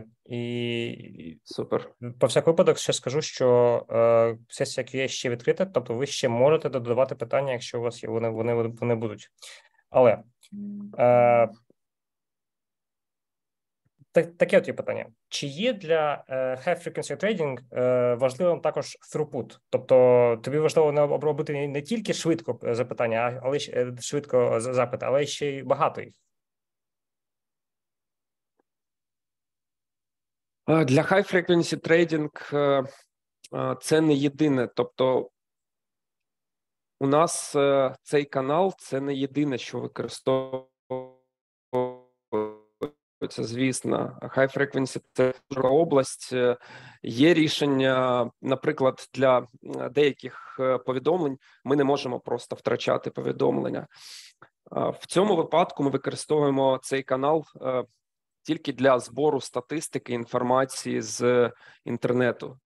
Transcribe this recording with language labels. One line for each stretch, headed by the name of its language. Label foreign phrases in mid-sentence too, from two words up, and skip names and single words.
Ukrainian: І супер. По всяк випадок ще скажу, що сесія QA ще відкрита, тобто ви ще можете додавати питання, якщо у вас є, вони будуть. Але таке от є питання. Чи є для
English: high-frequency trading
Ukrainian: важливим також throughput? Тобто тобі важливо обробити не тільки швидко запитання, але швидко запити, але ще й багато їх? Для
English: high-frequency trading
Ukrainian: це не єдине. Тобто у нас цей канал – це не єдине, що використовується. Це, звісно,
English: high frequency –
Ukrainian: це дуже область. Є рішення, наприклад, для деяких повідомлень ми не можемо просто втрачати повідомлення. В цьому випадку ми використовуємо цей канал тільки для збору статистики, інформації з інтернету.